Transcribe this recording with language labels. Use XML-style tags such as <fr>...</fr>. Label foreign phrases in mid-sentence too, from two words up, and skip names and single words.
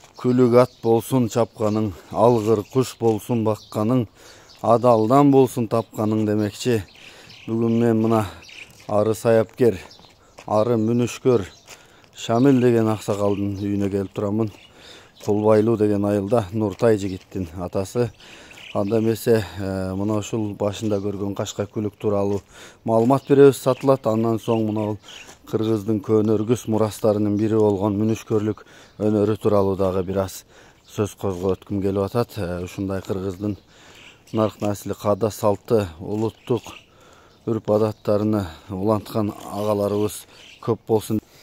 <kk>Күлік ат болсын чапқаның, алғыр құш болсын баққаның, адалдан болсын тапқаның демекші. Бүгін мен мына ары саяпкер, ары мүнішкөр, Шамил деген ақсақалдың үйіне келіп тұрамын. Құлбайлу деген айылда Нұртай жігіттің атасы.</kk> <ky>Анда месе мына ушул башында көрген қашқа күлік туралы маалымат беребиз, сатылат. Андан соң мына Кыргыздын көнөргүс мурастарынын бири болгон мүнүшкөрлүк өнөрү тууралуу дагы бир аз сөз козготкум келип атат. Ушундай Кыргыздын нарк насили каада салты, улуттук үрп адаттарыны уланткан агаларыбыз көп болсун.</ky>